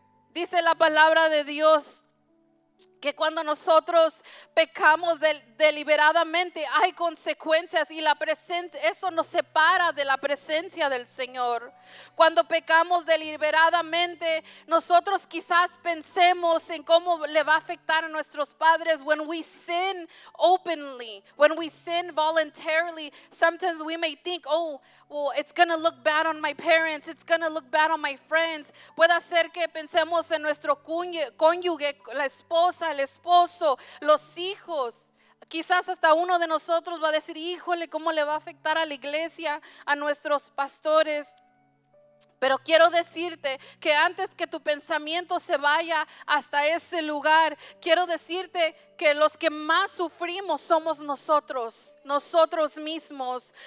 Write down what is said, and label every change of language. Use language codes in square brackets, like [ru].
[es] Dice la palabra de Dios que cuando nosotros pecamos deliberadamente hay consecuencias y la presencia, eso nos separa de la presencia del Señor. Cuando pecamos deliberadamente, nosotros quizás pensemos en cómo le va a afectar a nuestros padres. [en] When we sin openly, when we sin voluntarily, sometimes we may think, oh, well, it's going to look bad on my parents, it's going to look bad on my friends. [es] Puede ser que pensemos en nuestro cónyuge, la esposa, el esposo, los hijos. Quizás hasta uno de nosotros va a decir, híjole, ¿cómo le va a afectar a la iglesia, a nuestros pastores? Pero quiero decirte que antes que tu pensamiento se vaya hasta ese lugar, quiero decirte que los que más sufrimos somos nosotros mismos.